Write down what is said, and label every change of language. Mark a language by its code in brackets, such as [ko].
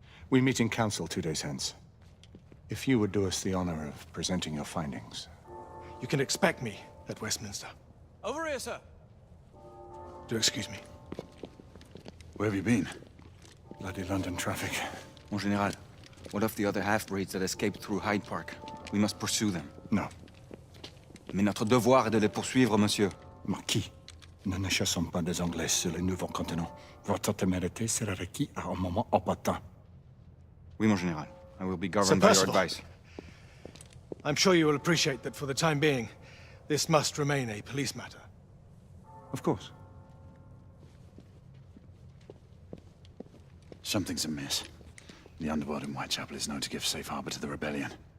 [en] We meet in council 2 days hence. If you would do us the honor of presenting your findings. You can expect me at Westminster. Over here, sir. Do excuse me. Where have you been? Bloody London traffic. Mon Général, what of the other half-breeds that escaped through Hyde Park? We must pursue them. No. [fr] Mais notre devoir est de les poursuivre, monsieur. Marquis, nous ne chassons pas des Anglais sur le nouveau continent. Votre témérité sera requis à un moment opportun. Oui, mon Général. [en] I will be governed by your Percival. advice. I'm sure you will appreciate that for the time being, this must remain a police matter. Of course. Something's amiss. The underworld in Whitechapel is known to give safe harbor to the rebellion.